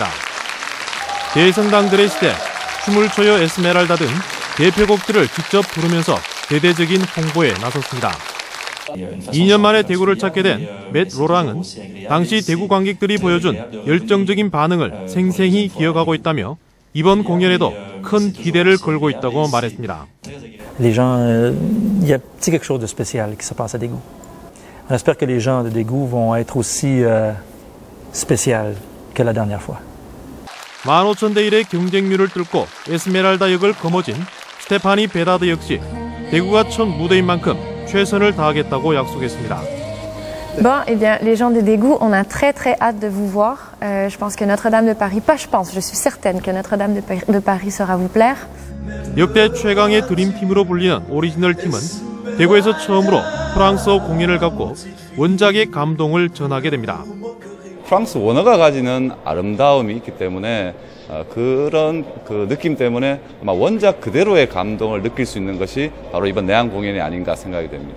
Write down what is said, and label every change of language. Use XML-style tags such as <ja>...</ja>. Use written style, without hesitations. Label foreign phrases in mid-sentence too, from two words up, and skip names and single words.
<ko>대성당들의 시대, 춤을 춰요 에스메랄다 등 대표곡들을 직접 부르면서 대대적인 홍보에 나섰습니다. 2년 만에 대구를 찾게 된 맷 로랑은 당시 대구 관객들이 보여준 열정적인 반응을 생생히 기억하고 있다며 이번 공연에도 큰 기대를 걸고 있다고 말했습니다.</ko> <fr>Les gens, il y a quelque chose de spécial qui se passe à Daegu. On espère que les gens de Daegu vont être aussi spécial que la dernière fois.</fr> <ko>15,000대 1의 경쟁률을 뚫고 에스메랄다 역을 거머쥔 스테파니 베다드 역시 대구가 첫 무대인 만큼 최선을 다하겠다고 약속했습니다.</ko> <fr>Bon, eh bien, les gens de Daegu, on a très hâte de vous voir. Je pense que Notre-Dame de Paris, pas je pense, je suis certaine que Notre-Dame de Paris saura vous plaire.</fr> <ko>역대 최강의 드림팀으로 불리는 오리지널 팀은 대구에서 처음으로 프랑스어 공연을 갖고 원작의 감동을 전하게 됩니다. 프랑스 원어가 가지는 아름다움이 있기 때문에 그런 느낌 때문에 아마 원작 그대로의 감동을 느낄 수 있는 것이 바로 이번 내한 공연이 아닌가 생각이 됩니다.</ko>